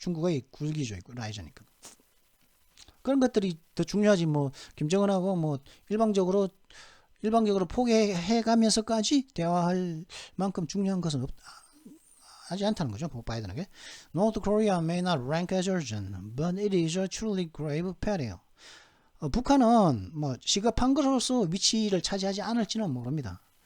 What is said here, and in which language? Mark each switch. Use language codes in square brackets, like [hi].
[ko] 중국의 굴기죠, 라이저니까. 그런 것들이 더 중요하지. 김정은하고 일방적으로 포기해가면서까지 대화할 만큼 중요한 것은 하지 않다는 거죠. 바이든에게. [en] North Korea may not rank as urgent, but it is a truly grave peril. [ko] 북한은 시급한 것으로서 위치를 차지하지 않을지는 모릅니다.